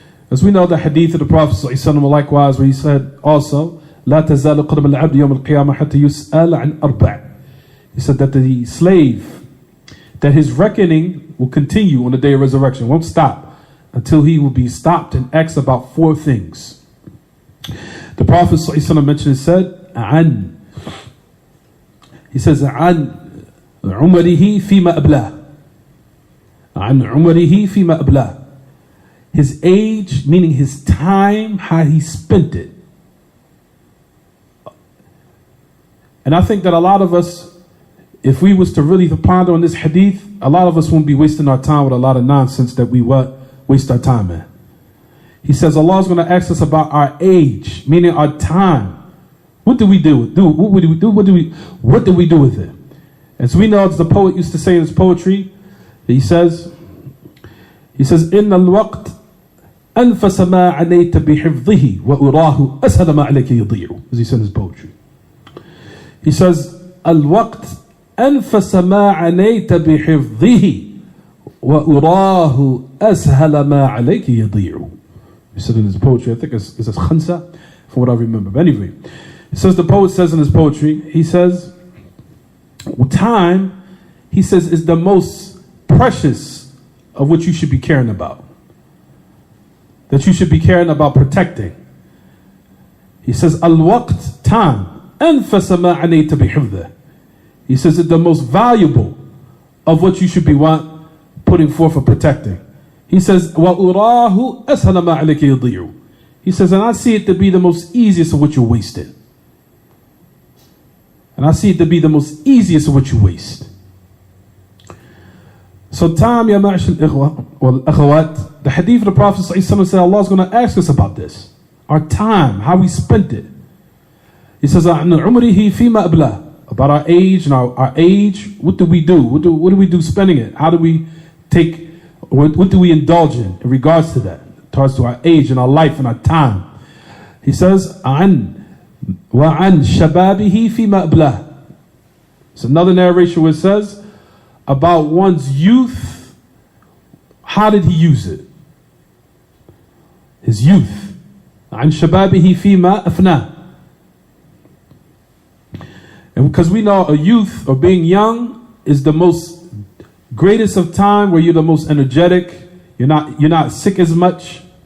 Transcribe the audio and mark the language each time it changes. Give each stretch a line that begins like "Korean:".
English: As we know, the hadith of the Prophet ﷺ, likewise, where he said also,
Arabic: لا تزال قدم العبد يوم القيامة حتى يسأل عن أربع.
English: He said that the slave, that his reckoning will continue on the day of resurrection, won't stop until he will be stopped and asked about 4 things. The Prophet ﷺ mentioned and said,
Arabic: عن.
English: He says,
Arabic: عن عمره فيما أبلاه. عن عمره فيما أبلاه.
English: His age, meaning his time, how he spent it. And I think that a lot of us, if we was to really ponder on this hadith, a lot of us won't be wasting our time with a lot of nonsense that we waste our time in. He says Allah is going to ask us about our age, meaning our time. What do we do? What do we do? What do we do with it? As we know, as the poet used to say in his poetry, he says,
Arabic: إن الوقت أنفس ما عليت بحفظه وأراه أسهل ما عليك يضيع.
English: As he said in his poetry. He says,
Arabic: الوقت أنفس ما عليت بحفظه وأراه أسهل ما عليك يضيع.
English: He said in his poetry, I think it's Hamzah, from what I remember. But anyway, it says, the poet says in his poetry, he says, Time, he says, is the most precious of what you should be caring about. That you should be caring about protecting. He says, Al-waqt, time,
Arabic: anfasa ma anayta bihifdhih.
English: He says it's the most valuable of what you should be putting forth for protecting. He says,
Arabic: وَأُرَاهُ أَسْهَلَ مَا عَلَيْكَ يُضِيعُ.
English: He says, and I see it to be the most easiest of what you wasted. And I see it to be the most easiest of what you waste. So time,
Arabic: ya ma'ashal ikhwa wal akhawat,
English: the hadith of the Prophet ﷺ said Allah is going to ask us about this. Our time, how we spent it. He says,
Arabic: عَنْ عُمْرِهِ فِيمَا أَبْلَى.
English: About our age and our age, what do we do? What do we do spending it? How do we take, what do we indulge in regards to that? Towards to our age and our life and our time. He says,
Arabic: وَعَنْ شَبَابِهِ فِيمَا أَبْلَى.
English: It's another narration where it says, about one's youth, how did he use it? His youth.
Arabic: عَنْ شَبَابِهِ فِيمَا أَفْنَى.
English: And because we know a youth or being young is the most greatest of time where you're the most energetic, you're not sick as much.